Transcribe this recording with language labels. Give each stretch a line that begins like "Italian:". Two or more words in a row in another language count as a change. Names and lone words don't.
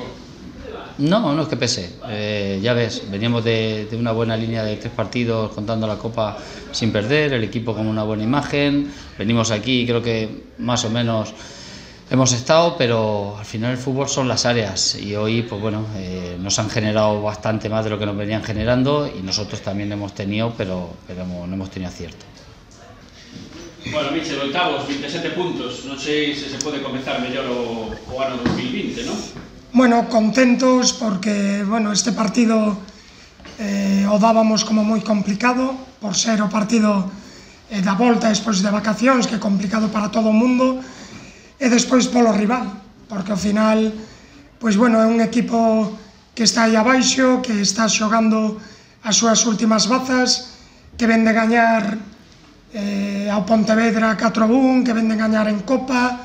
Spanish: No es que pese, ya ves, veníamos de una buena línea de 3 partidos contando la Copa sin perder, el equipo con una buena imagen, venimos aquí, creo que más o menos hemos estado, pero al final el fútbol son las áreas y hoy pues bueno, nos han generado bastante más de lo que nos venían generando y nosotros también hemos tenido, pero no hemos tenido acierto. Bueno, Míchel,
Galician: oitavos, 27 puntos, non sei se se pode comezar mellor o ano 2020, non? Bueno, contentos porque bueno, este partido o dábamos como moi complicado por ser o partido da volta despois de vacacións, que é complicado para todo o mundo, e despois polo rival, porque ao final pois bueno, é un equipo que está aí abaixo, que está xogando as súas últimas bazas, que ven de gañar ao Pontevedra 4-1, que ven de gañar en Copa.